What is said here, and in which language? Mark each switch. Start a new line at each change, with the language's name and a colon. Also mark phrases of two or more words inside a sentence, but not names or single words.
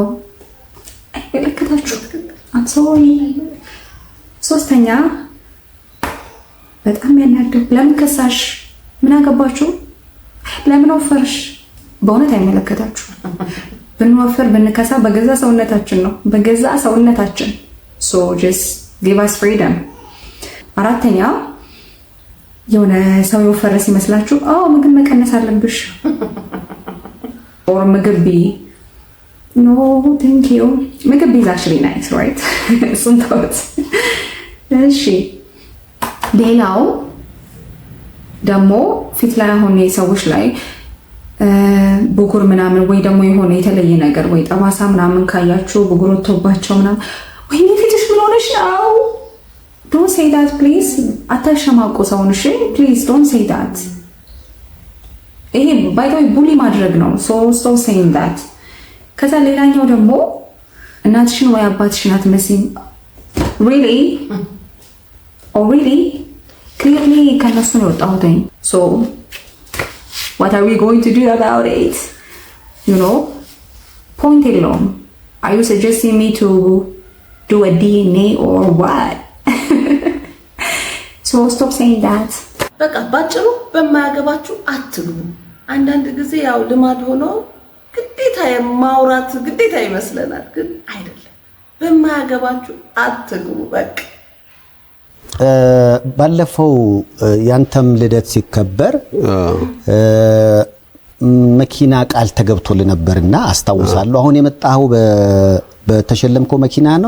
Amharic: አይመለከታችሁ። አንሶሪ። ሶስተኛ በጣም ያናደው ለምን ከሳሽ? ምን አገባችሁ? ለምን ወፈርሽ? በእውነት አይመለከታችሁ። ብንወፍር ብንከሳ በገዛ ሰውነታችን ነው፣ በገዛ ሰውነታችን።
English: so just give us freedom።
Amharic: አራተኛ የሆነ ሰው የወፈረ ሲመስላችሁ ምግብ መቀነስ አለብሽ or ምግብ ቢ
English: no thank you
Amharic: ምግብ ቢ
English: is actually nice right
Amharic: እሱን ተውት። እሺ ሌላው ደግሞ ፊት ላይ አሁን ሰዎች ላይ ብጉር ምናምን ወይ ደግሞ የሆነ የተለየ ነገር ወይ ጠባሳ ምናምን ካያችሁ ብጉር ወጥቶባቸው ምናምን ወይ ፊትሽ ምን ሆነሽ ነው?
English: don't say that please።
Amharic: አታሸማቆ ሰውን እሺ
English: please don't say that።
Amharic: ይሄ
English: by the way
Amharic: ቡሊ ማድረግ ነው።
English: so stop saying that።
Amharic: ከዛ ሌላኛው ደግሞ እናትሽን ወይ አባትሽን አትመስይም።
English: really oh really clearly
Amharic: ከነሱ ነው የወጣሁት።
English: so what are we going to do about it? you know point የለውም። are you suggesting me to do a DNA or what? so stop saying that።
Amharic: በቃ ባጭሩ በማያገባችሁ አትግቡ። አንዳንድ ጊዜ ያው ልማድ ሆኖ ግዴታ የማውራት ግዴታ ይመስለናል፣ ግን አይደለም። በማያገባችሁ አትግቡ በቃ። ባለፈው ያንተም ልደት ሲከበር መኪና ቃል ተገብቶል ነበርና አስታውሳለሁ። አሁን የመጣው በተሸለምከው መኪና ነው?